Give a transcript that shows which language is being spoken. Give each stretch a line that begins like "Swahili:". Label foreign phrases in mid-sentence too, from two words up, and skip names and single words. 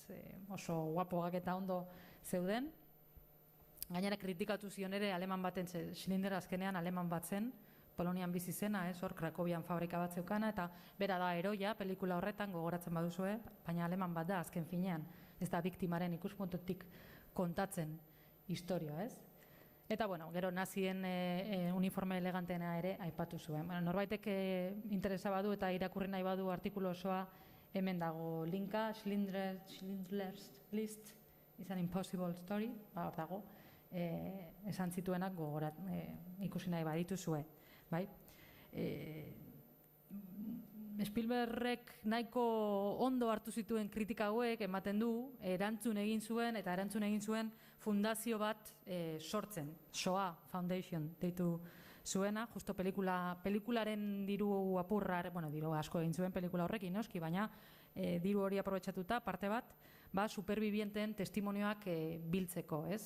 Basque: Oso guapoak eta ondo zeuden. Gainera kritikatu zion ere aleman baten, Schindler azkenean aleman bat zen, Polonian bizi zena, hor Krakowian fabrika bat zeukana, eta bera da heroia pelikula horretan gogoratzen baduzue, baina aleman bat da azken finean, ez da biktimaren ikuspuntutik kontatzen historia, ez? Eta, gero nazien uniforme eleganteena ere aipatu zuen. Norbaitek interesa badu eta irakurri nahi badu artikulu osoa hemen dago linka, Schindler's List is an impossible story, hor dago, esan zituenak ikusi nahi badituzue. Bai? Spielbergek nahiko ondo hartu zituen kritika hauek ematen du, erantzun egin zuen fundazio bat sortzen, SOA Foundation deitu zuena, justo pelikularen diru apurra, diru asko egin zuen pelikula horrekin, noski, baina diru hori aprobetxatuta, parte bat, superbibienten testimonioak biltzeko, ez?